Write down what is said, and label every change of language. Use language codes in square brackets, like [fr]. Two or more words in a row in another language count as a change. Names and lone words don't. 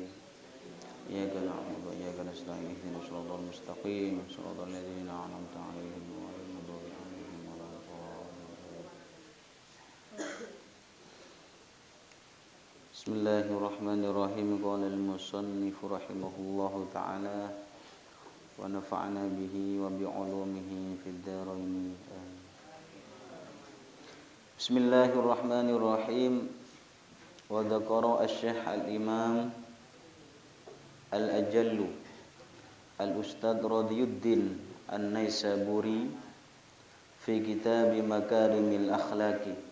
[ar] إياك نعبد وإياك نستعين اهدنا الصراط المستقيم صراط الذين أنعمت عليهم غير المغضوب عليهم ولا الضالين. بسم الله الرحمن الرحيم. قال المصنف رحمه الله تعالى ونفعنا به وبعلومه في الدارين. بسم الله الرحمن الرحيم. وذكر الشيخ الإمام الأجل الأستاذ رضي الدين النيسابوري في كتاب مكارم الأخلاق